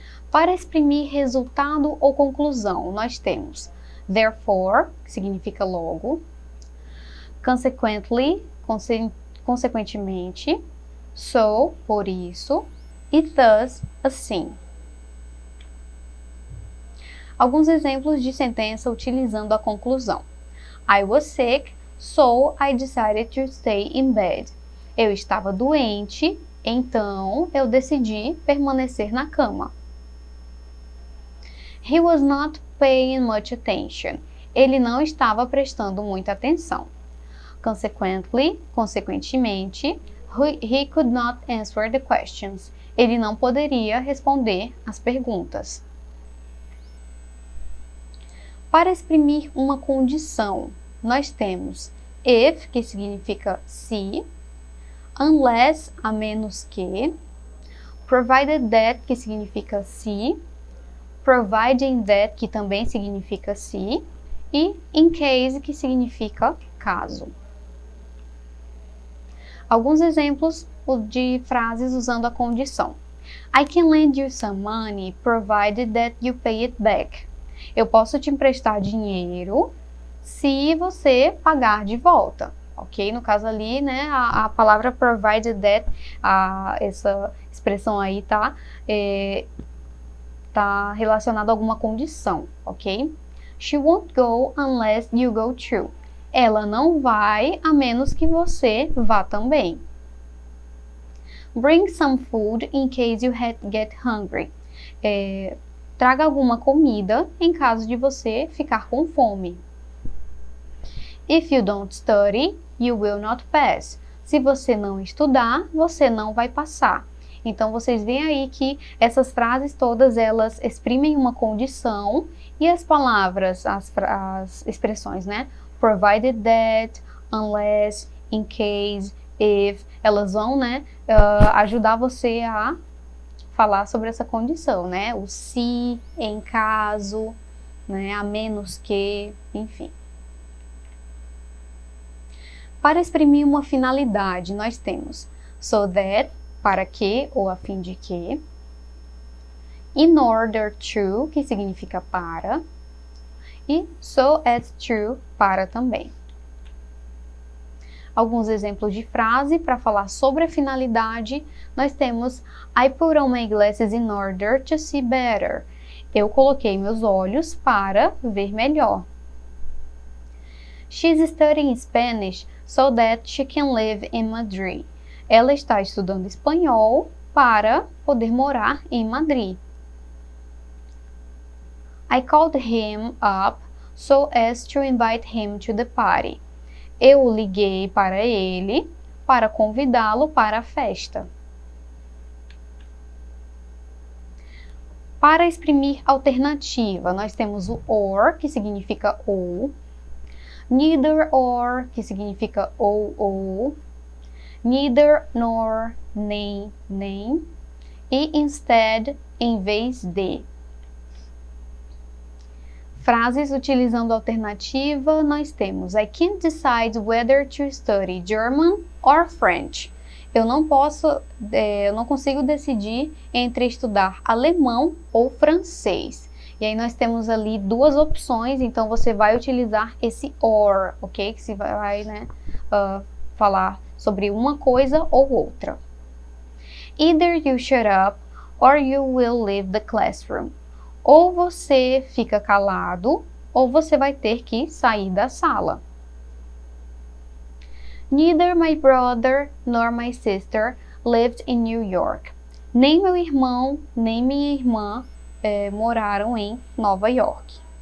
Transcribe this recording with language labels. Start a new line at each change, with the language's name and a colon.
Portuguese: Para exprimir resultado ou conclusão, nós temos therefore, que significa logo, consequently, consequentemente, so, por isso, e thus, assim. Alguns exemplos de sentença utilizando a conclusão.
English: I was sick, so I decided to stay in bed.
Portuguese: Eu estava doente, então eu decidi permanecer na cama.
English: He was not paying much attention.
Portuguese: Ele não estava prestando muita atenção.
English: Consequently,
Portuguese: consequentemente,
English: he could not answer the questions.
Portuguese: Ele não poderia responder as perguntas. Para exprimir uma condição, nós temos if, que significa se, unless, a menos que, provided that, que significa se, providing that, que também significa se, e in case, que significa caso. Alguns exemplos de frases usando a condição.
English: I can lend you some money provided that you pay it back.
Portuguese: Eu posso te emprestar dinheiro se você pagar de volta, ok? No caso ali, né, a palavra provided that, essa expressão aí tá relacionada a alguma condição, ok?
English: She won't go unless you go too.
Portuguese: Ela não vai a menos que você vá também.
English: Bring some food in case you get hungry.
Portuguese: Traga alguma comida em caso de você ficar com fome.
English: If you don't study, you will not pass.
Portuguese: Se você não estudar, você não vai passar. Então, vocês veem aí que essas frases todas, elas exprimem uma condição e as palavras, as expressões, né?
English: Provided that, unless, in case, if,
Portuguese: elas vão, né, ajudar você a falar sobre essa condição, né? O se, em caso, né? A menos que, enfim. Para exprimir uma finalidade, nós temos so that, para que ou a fim de que, in order to, que significa para, e so as to, para também. Alguns exemplos de frase para falar sobre a finalidade, nós temos
English: I put on my glasses in order to see better.
Portuguese: Eu coloquei meus olhos para ver melhor.
English: She's studying Spanish so that she can live in Madrid.
Portuguese: Ela está estudando espanhol para poder morar em Madrid.
English: I called him up so as to invite him to the party.
Portuguese: Eu o liguei para ele para convidá-lo para a festa. Para exprimir alternativa, nós temos o or, que significa ou, neither or, que significa ou, neither nor, nem, e instead, em vez de. Frases utilizando alternativa, nós temos
English: I can't decide whether to study German or French.
Portuguese: Eu não consigo decidir entre estudar alemão ou francês. E aí nós temos ali duas opções, então você vai utilizar esse or, ok? Que se vai, falar sobre uma coisa ou outra.
English: Either you shut up or you will leave the classroom.
Portuguese: Ou você fica calado, ou você vai ter que sair da sala.
English: Neither my brother nor my sister lived in New York.
Portuguese: Nem meu irmão, nem minha irmã moraram em Nova York.